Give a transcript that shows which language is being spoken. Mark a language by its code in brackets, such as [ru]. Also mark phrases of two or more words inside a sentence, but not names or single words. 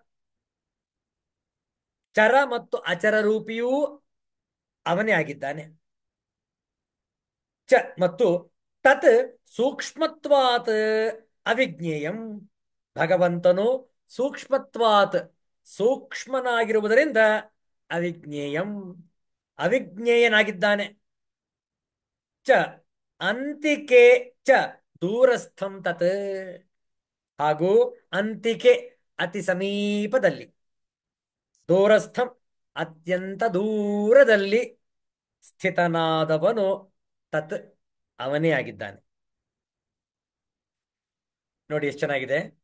[kn] ಚರ ಮತ್ತು ಅಚರ ರೂಪಿಯೂ ಅವನೇ ಆಗಿದ್ದಾನೆ. [sa] ಚ ಮತ್ತು ತತ್ ಸೂಕ್ಷ್ಮತ್ವಾತ್ ಅವಿಜ್ಞೇಯಂ. [kn] ಭಗವಂತನು ಸೂಕ್ಷ್ಮತ್ವಾತ್ ಸೂಕ್ಷ್ಮನಾಗಿರುವುದರಿಂದ ಅವಿಜ್ಞೇಯಂ ಅವಿಜ್ಞೇಯನಾಗಿದ್ದಾನೆ. [sa] ಚ ಅಂತಿಕೆ ಚ ದೂರಸ್ಥಂ ತತ್ [kn] ಹಾಗೂ ಅಂತಿಕೆ ಅತಿ ಸಮೀಪದಲ್ಲಿ, ದೂರಸ್ಥಂ ಅತ್ಯಂತ ದೂರದಲ್ಲಿ ಸ್ಥಿತನಾದವನು ತತ್ ಅವನೇ ಆಗಿದ್ದಾನೆ. ನೋಡಿ ಎಷ್ಟು ಚೆನ್ನಾಗಿದೆ.